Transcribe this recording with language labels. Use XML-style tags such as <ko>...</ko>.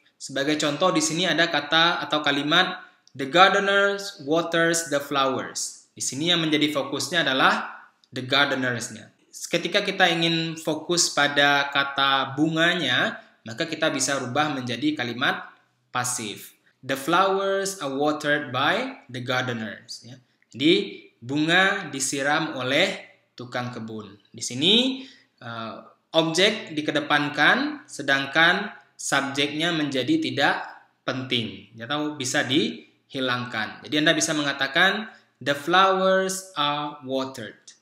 <id>Sebagai contoh di sini ada kata atau kalimat</id> <en>the gardener waters the flowers.</en> <id>Di sini yang menjadi fokusnya adalah the gardeners-nya. Ketika kita ingin fokus pada kata bunganya, maka kita bisa rubah menjadi kalimat pasif.</id> <en>The flowers are watered by the gardeners.</en> <id>Jadi bunga disiram oleh tukang kebun. Di sini objek dikedepankan, sedangkan subjeknya menjadi tidak penting atau bisa dihilangkan. Jadi Anda bisa mengatakan</id> <en>the flowers are watered.</en>